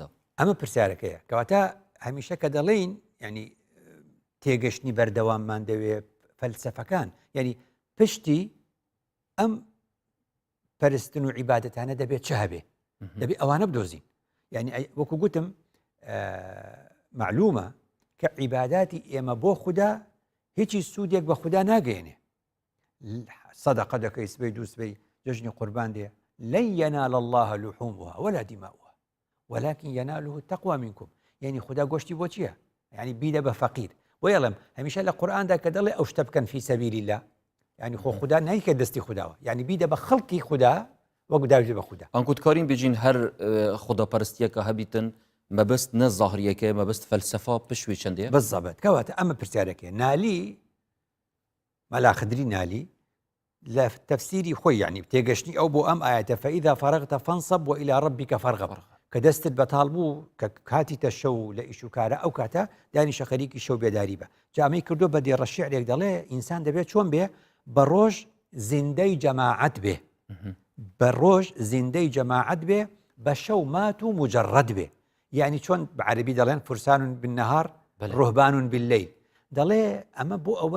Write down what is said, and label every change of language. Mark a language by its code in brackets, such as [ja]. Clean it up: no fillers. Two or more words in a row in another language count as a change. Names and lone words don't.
[ckb] ئەمە پرسیارەکەیە کەواتە هەمیشە کە دەڵێین ینی تێگەشتنی بەردەواممان دەوێت فەلسەفەکان ینی پشتی ئەم پەرستن و عیبادەتانە دەبێت چه هەبێ دەبێت ئەوانە بدۆزین یعنی وەکو گوتم معلومە کە عیباداتی ئێمە بۆ خوددا هیچی سوودێک بە خوددا ناگەێنێ سەدەقە دەکەی سبەی دووسبەی جژنی قوربان دێ [ar] لن ينال الله لحومها ولا دماؤها ولكن يناله التقوى منكم [ckb] يعني خدا گۆشتی بۆ چییە يعني بیدە بە فەقیر وەڵم هەمیشە لە قورئاندا کە دەڵێ ئەو شتە بکەن [ar] فی سەبیل الله [ckb] يعني خۆ خدا نایکە دەستی خودداوە يعني بیدە بە خەڵکی خوددا وەک داوێت بە خوددا [ku] ئەنکوتکارین بێژین هەر خوداپەرستیەکە هەبیتن مەبەست نە زاهریەکە مەبەست فەلسەفا پشوی چەندەیە [ckb] بەزەبەت کەواتە ئەمە پرسیارەکە نالی مەلا خدری نالی لە تەفسیری خۆی یعنی تێگەشتنی ئەو بۆ ئەم ئاەتە [ar] فەئیذا فەرەغتە فەنصەب وإلى ربك فارغب [ckb] کە دەستت بەتاڵ بوو کە کاتیتە شەو لە ئیش و کارە ئەو کاتە دانیشە خەریکی شەو بێداری بە جامەی کردو بە دێڕە شیعرێک دەڵێ ئینسان دەبێت چۆن بێ بە ڕۆژ زیندەی جەماعەت بێ بە ڕۆژ زیندەی جەماعەت بێ بە شەو مات و مجەڕەد بێ یعنی چۆن بە عەرەبی دەڵێن [ar] فورسان بالنەهار ڕوهبان باللەیل [ckb] دەڵێ ئەمە بۆ ئەوە